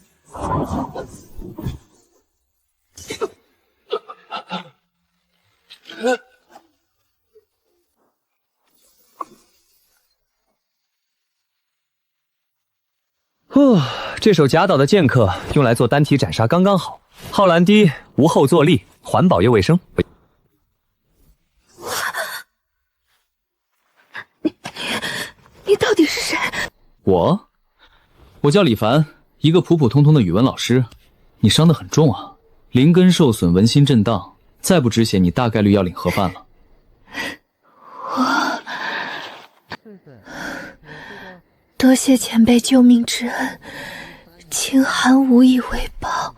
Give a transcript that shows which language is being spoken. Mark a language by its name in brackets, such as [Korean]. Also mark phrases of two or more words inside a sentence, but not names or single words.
[Chinese] 这手贾岛的剑客用来做单体斩杀刚刚好，耗蓝低，无后坐力，环保又卫生。你到底是谁？我叫李凡，一个普普通通的语文老師。你傷得很重啊，靈根受損，紋心震盪，再不止血，你大概率要領盒飯了。多謝前輩救命之恩，清寒無以為報。